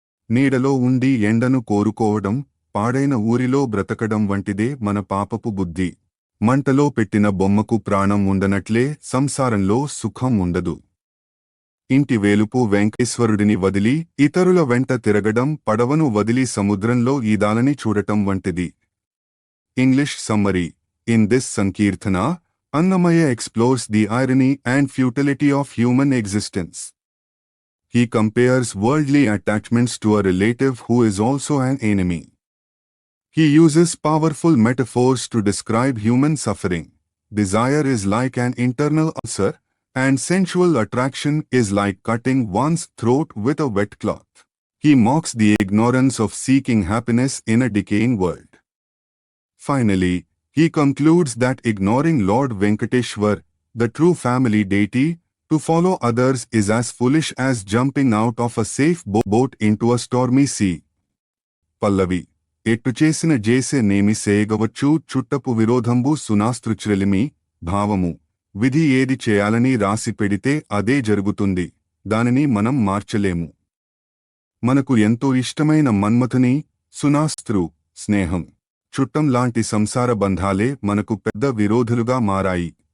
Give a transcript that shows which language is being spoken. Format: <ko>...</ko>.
<te>నీడలో ఉండి ఎండను కోరుకోవడం, పాడైన ఊరిలో బ్రతకడం వంటిదే మన పాపపు బుద్ధి. మంటలో పెట్టిన బొమ్మకు ప్రాణం ఉండనట్లే సంసారంలో సుఖం ఉండదు. ఇంటి వేలుపు వెంకటేశ్వరుడిని వదిలి ఇతరుల వెంట తిరగడం పడవను వదిలి సముద్రంలో ఈదాలని చూడటం వంటిది.</te> <en>English summary: in this sankirtana, Annamaya explores the irony and futility of human existence. He compares worldly attachments to a relative who is also an enemy. He uses powerful metaphors to describe human suffering. Desire is like an internal ulcer, and sensual attraction is like cutting one's throat with a wet cloth. He mocks the ignorance of seeking happiness in a decaying world. Finally, he concludes that ignoring Lord Venkateshwar, the true family deity, to follow others is as foolish as jumping out of a safe boat into a stormy sea.</en> <te>పల్లవి ఎట్టు చేసిన జేసే నేమి సేయగవచ్చు చుట్టపు విరోధంబు సునాస్తృచ్రలిమి భావము విధి ఏది చేయాలని రాసి పెడితే అదే జరుగుతుంది, దానిని మనం మార్చలేము. మనకు ఎంతో ఇష్టమైన మన్మథుని సునాస్త్రు స్నేహం చుట్టం లాంటి సంసార బంధాలే మనకు పెద్ద విరోధులుగా మారాయి.</te>